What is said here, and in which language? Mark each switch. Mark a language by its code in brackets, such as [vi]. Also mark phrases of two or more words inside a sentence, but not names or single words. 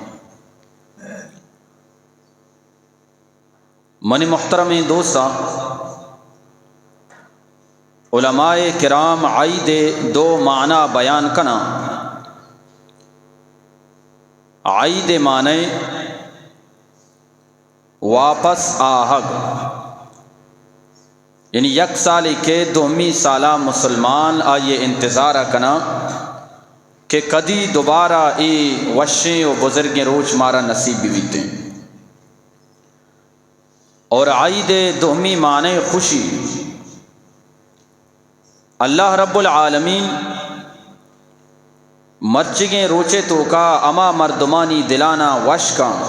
[bal] من محترم دوستاں، علماء کرام عید دو معنی بیان کنا۔ عید معنی واپس آہگ، یعنی یک سال کے دومی سالہ مسلمان آئیے انتظار کنا کہ کدی دوبارہ ای وشیں و بزرگیں روچ مارا نصیب بیتے۔ اور عید دومی معنی خوشی، [ar] اللہ رب العالمین [bal] مرچگیں روچے تو کا اما مردمانی دلانا وشکا